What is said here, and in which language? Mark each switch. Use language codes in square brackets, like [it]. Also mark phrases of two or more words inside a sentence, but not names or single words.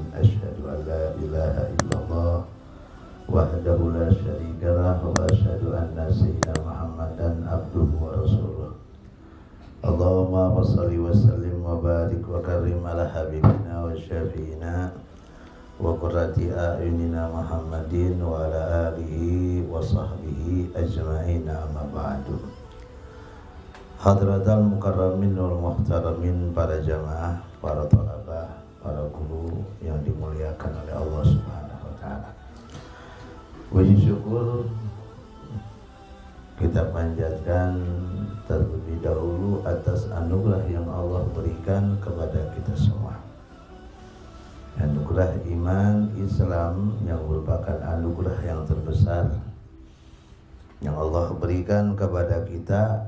[ar] أشهد أن لا إله إلا الله وحده لا شريك له وأشهد أن سيدنا محمدا عبده ورسوله. اللهم صل وسلم وبارك وكرم على حبيبنا وشفيعنا وقرة أعيننا محمد وعلى آله وصحبه أجمعين، أما بعد. حضرات المكرمين والمحترمين, [id] para jamaah, para thalabah, para guru yang dimuliakan oleh Allah [ar] سبحانه وتعالى. [id] Puji syukur kita panjatkan terlebih dahulu atas anugerah yang Allah berikan kepada kita semua. Anugerah iman Islam yang merupakan anugerah yang terbesar yang Allah berikan kepada kita.